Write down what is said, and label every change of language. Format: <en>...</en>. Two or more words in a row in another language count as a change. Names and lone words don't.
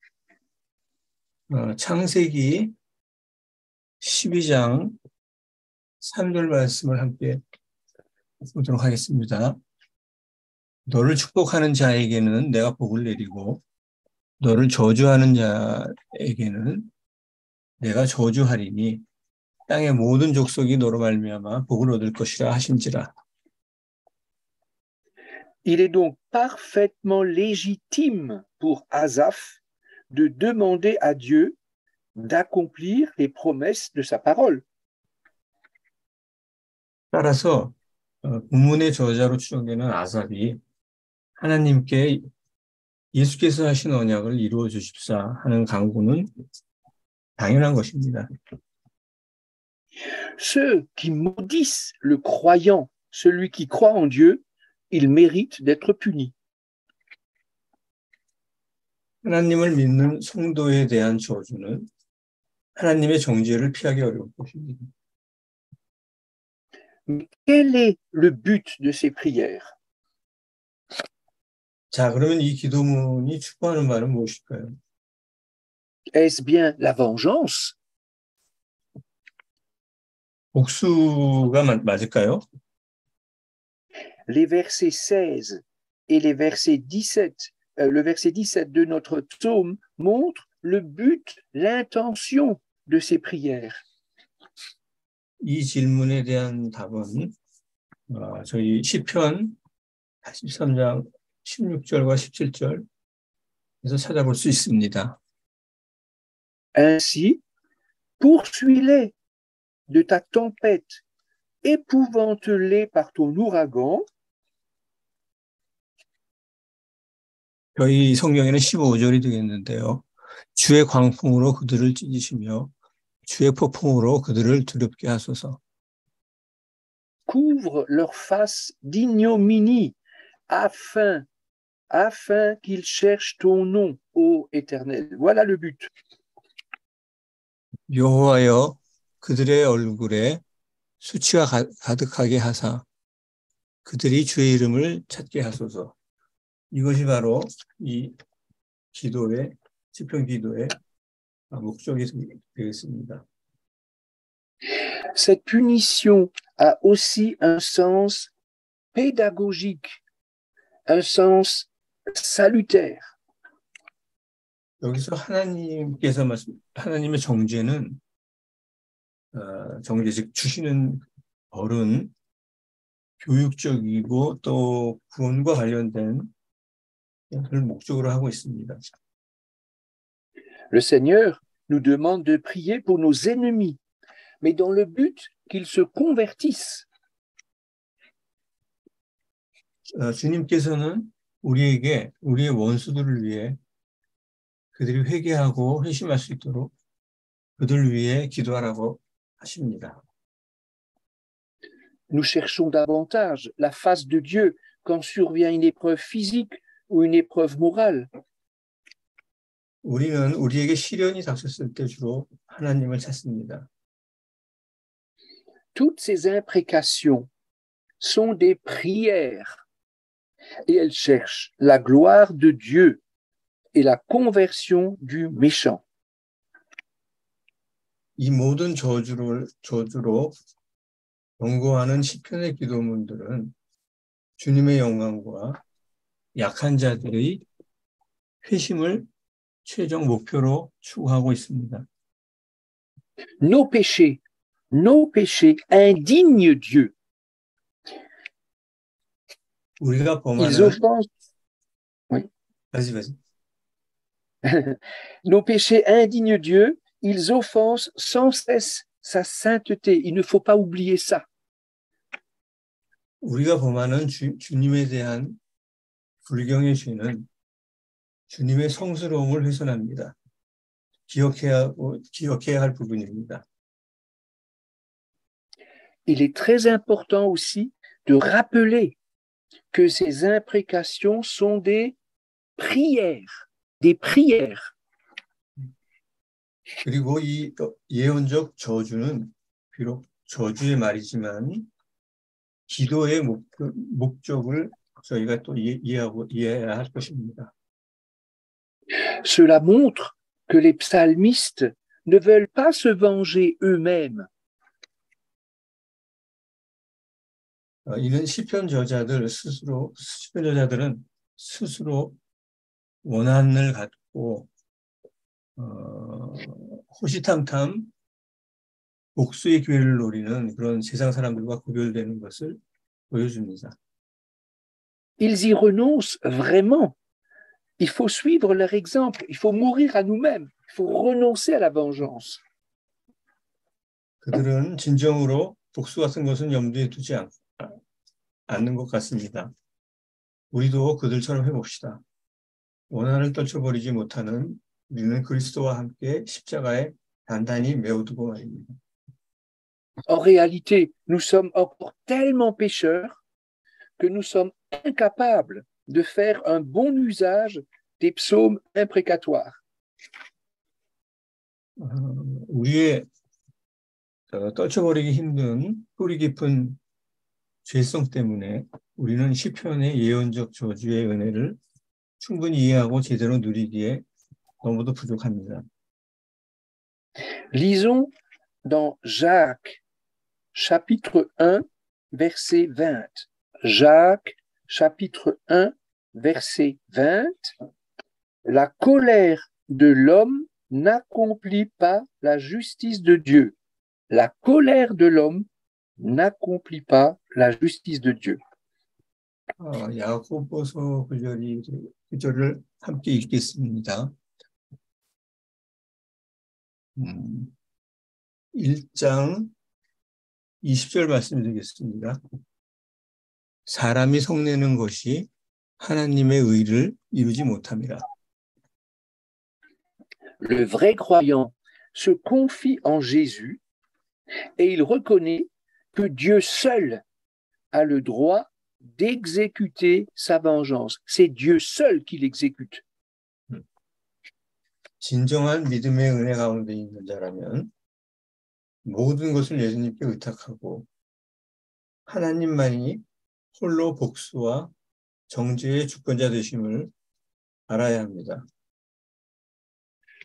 <ko>창세기 12장 3절 말씀을 함께 보도록 하겠습니다. 너를 축복하는 자에게는 내가 복을 내리고 너를 저주하는 자에게는 내가 저주하리니 땅의 모든 족속이 너로 말미암아 복을 얻을 것이라 하신지라.</ko> <fr>Il est donc parfaitement légitime pour Asaph de demander à Dieu d'accomplir les promesses de sa parole.</fr> <ko>따라서 본문의 저자로 추정되는 아삽이 하나님께 예수께서 하신 언약을 이루어 주십사 하는 간구는 당연한 것입니다.</ko> <fr>Ceux qui maudissent le croyant, celui qui croit en Dieu, ils méritent d'être punis.</fr> <ko>하나님을 믿는 성도에 대한 저주는 하나님의 정죄를 피하기 어려울 것입니다.</ko> <fr>Mais quel est le but de ces prières?</fr> <ko>자, 그러면 이 기도문이 축복하는 말은 무엇일까요?</ko> <fr>Est-ce bien la vengeance?</fr> <ko>복수가 맞을까요?</ko> <fr>Les versets 16 et les versets 17, le verset 17 de notre psaume montre le but, l'intention de ces prières.</fr> <ko>이 질문에 대한 답은 저희 시편 83장 16절과 17절에서 찾아볼 수 있습니다.</ko> <fr>Ainsi, poursuis-les de ta tempête, épouvante-les par ton ouragan.</fr> <ko>저희 성경에는 15절이 되겠는데요. 주의 광풍으로 그들을 찢으시며 주의 폭풍으로 그들을 두렵게 하소서.</ko> <fr>Couvre leur face d'ignominie afin qu'ils cherchent ton nom, ô Éternel. Voilà le but.</fr> <ko>여호와여 그들의 얼굴에 수치가 가득하게 하사 그들이 주의 이름을 찾게 하소서. 이것이 바로 이 기도의 시편 기도의 목적이 되겠습니다.</ko> <fr>Cette punition a aussi un sens pédagogique, un sens salutaire.</fr> <ko>여기서 하나님의 정죄는 정죄 즉 주시는 벌은 교육적이고 또 구원과 관련된 것을 목적으로 하고 있습니다.</ko> <fr>Le Seigneur nous demande de prier pour nos ennemis, mais dans le but qu'ils se convertissent.</fr> <ko>주님께서는 우리에게 우리의 원수들을 위해 그들이 회개하고 회심할 수 있도록 그들을 위해 기도하라고 하십니다.</ko> <fr>Nous cherchons davantage la face de Dieu quand survient une épreuve physique ou une épreuve morale.</fr> <ko>우리는 우리에게 시련이 닥쳤을 때 주로 하나님을 찾습니다.</ko> <fr>Toutes ces imprécations sont des prières et elles cherchent la gloire de Dieu et la conversion du méchant.</fr> <ko>이 모든 저주로 경고하는 시편의 기도문들은 주님의 영광과 약한 자들의 회심을 최종 목표로 추구하고 있습니다.</ko> <fr>Nos péchés indignent Dieu.</fr> <ko>우리가</ko> <fr>Ils</fr> <ko>범하는</ko> <fr>offensent, oui. vas-y. Nos péchés indignent Dieu, ils offensent sans cesse sa sainteté. Il ne faut pas oublier ça.</fr> <ko>우리가 범하는 주님에 대한 불경의 죄는 주님의 성스러움을 훼손합니다. 기억해야 할 부분입니다.</ko> <fr>Il est très important aussi de rappeler que ces imprécations sont des prières.</fr> <ko>그리고 이 예언적 저주는 비록 저주의 말이지만 기도의 목적을 저희가 또 이해해야 할 것입니다.</ko> <fr>Cela montre que les psalmistes ne veulent pas se venger eux-mêmes.</fr> <ko>이는 시편 저자들은 스스로 원한을 갖고 호시탐탐 복수의 기회를 노리는 그런 세상 사람들과 구별되는 것을 보여줍니다.</ko> <fr>Ils y renoncent vraiment. Il faut suivre leur exemple. Il faut mourir à nous-mêmes. Il faut renoncer à la vengeance.</fr> <ko>그들은 진정으로 복수 같은 것은 염두에 두지 않는 것 같습니다. 우리도 그들처럼 해봅시다. 원한을 떨쳐버리지 못하는 우리는 그리스도와 함께 십자가에 단단히 메어두고 말입니다.</ko> <fr>En réalité, nous sommes encore tellement pécheurs que nous sommes incapables de faire un bon usage des psaumes imprécatoires.</fr> <ko>우리의 떨쳐버리기 힘든 뿌리 깊은 죄성 때문에 우리는 시편의 예언적 저주의 은혜를 충분히 이해하고 제대로 누리기에 너무도 부족합니다.</ko> <fr>Lisons dans Jacques, chapitre 1, verset 20. Jacques, chapitre 1, verset 20. La colère de l'homme n'accomplit pas la justice de Dieu. La colère de l'homme n'accomplit pas la justice de Dieu.</fr> <ko>야고보서 구절을 함께 읽겠습니다. 1장 20절 말씀드리겠습니다. 사람이 성내는 것이 하나님의 의를 이루지 못함이라.</ko> <fr>Le vrai croyant se confie en Jésus et il reconnaît que Dieu seul a le droit d'exécuter sa vengeance. C'est Dieu seul qui l'exécute.</fr> <ko>진정한 믿음의 은혜 가운데 있는 자라면 모든 것을 예수님께 의탁하고 하나님만이 홀로 복수와 정죄의 주권자 되심을 알아야 합니다.</ko>